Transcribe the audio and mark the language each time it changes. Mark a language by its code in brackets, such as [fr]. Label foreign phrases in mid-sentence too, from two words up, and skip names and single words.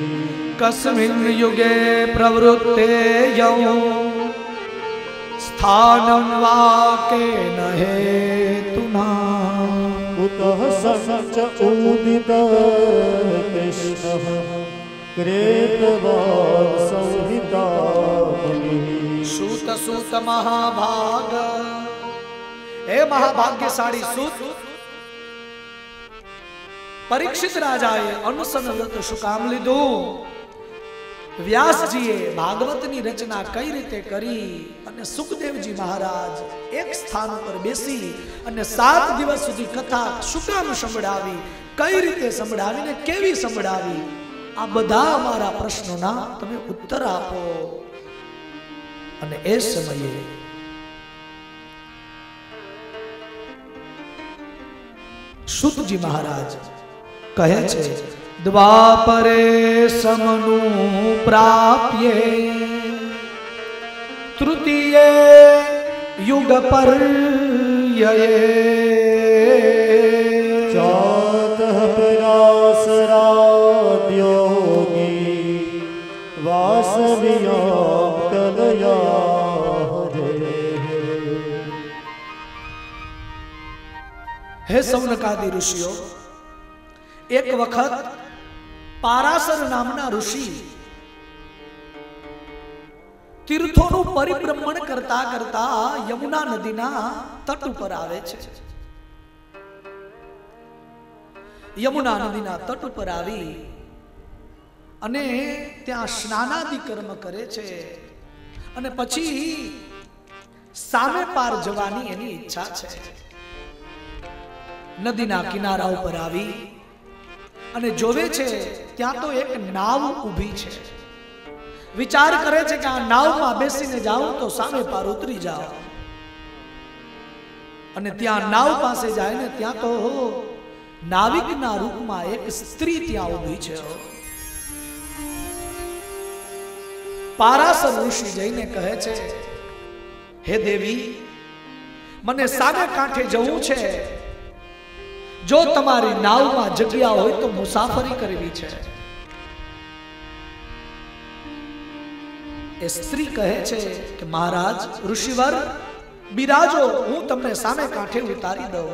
[sa] કસ્મિન યુગે પ્રવૃત્તેયં સ્થાનં વાકેન હેતુના ઉતઃ સંચોદિતઃ કૃષ્ણઃ કૃતવાન સંહિતા सूत महाभाग, [gu] હે મહાભાગ્યશાળી સૂત, પરીક્ષિત રાજાએ અનશન વ્રત શું કામ લીધું? વ્યાસજીએ ભાગવતની રચના કઈ રીતે કરી અને સુખદેવજી મહારાજ એક સ્થાન પર બેસી અને 7 દિવસ સુધી કથા શું કામ સંભળાવી, કઈ રીતે સંભળાવી ને કેવી સંભળાવી, આ બધા અમારા પ્રશ્નોના તમે ઉત્તર આપો. અને એ સમયે સુતજી મહારાજ કહે છે, [sa] દ્વાપરે સમનું પ્રાપ્યે તૃતીયે યુગ પર્યયે जातः पराशराद्योगी वासव्यां कलया [gu] હે સૌનકાદિ ઋષિયોં, એક વખત પારાશર નામના ઋષિ તીર્થોં પરિભ્રમણ કરતા કરતા યમુના નદીના તટ પર આવે છે. યમુના નદીના તટ પર આવી અને ત્યાં સ્નાનાદિ કર્મ કરે છે અને પછી સામે પાર જવાની એની ઇચ્છા છે. નદીના કિનારા પર આવી અને જોવે છે ત્યાં તો એક નાવ ઊભી છે. વિચાર કરે છે કે આ નાવમાં બેસીને જાઉં તો સામે પાર ઉતરી જાઉં. અને ત્યાં નાવ પાસે જાય ને ત્યાં તો નાવિકના રૂપમાં એક સ્ત્રી ત્યાં ઊભી છે. પારાશર ઋષિ જઈને કહે છે, હે દેવી, મને સામે કાંઠે જવું છે. જો તમારી નાવ મેં જગ્યા હો તો મુસાફરી કરવી છે. એ સ્ત્રી કહે છે કે મહારાજ ઋષિવર બિરાજો, હું તમને સામે કાંઠે ઉતારી દઉં.